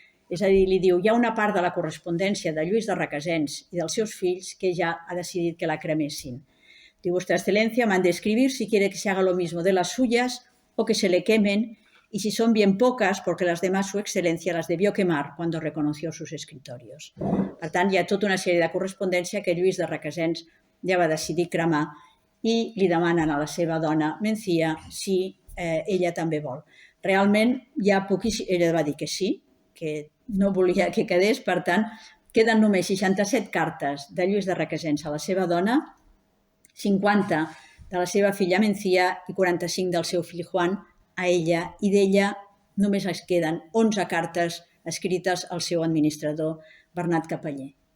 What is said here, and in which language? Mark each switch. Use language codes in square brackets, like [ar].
[ca] És a dir, li diu, hi ha una part de la correspondència de Lluís de Requesens i dels seus fills que ja ha decidit que la cremessin. Diu, [es] «Vuestra excelencia manda escribir si quiere que se haga lo mismo de las suyas o que se le quemen, y si son bien pocas, porque las demás su excelencia las debió quemar cuando reconoció sus escritorios». [ca] Per tant, hi ha tota una sèrie de correspondència que Lluís de Requesens ja va decidir cremar i li demanen a la seva dona Mencía si ella també vol. Realment, ella va dir que sí, que no volia que quedés, per tant, queden només 67 cartes de Lluís de Requesens a la seva dona, 50 de la seva filla Mencía i 45 del seu fill Juan a ella, i d'ella només es queden 11 cartes escrites al seu administrador Bernat Capeller.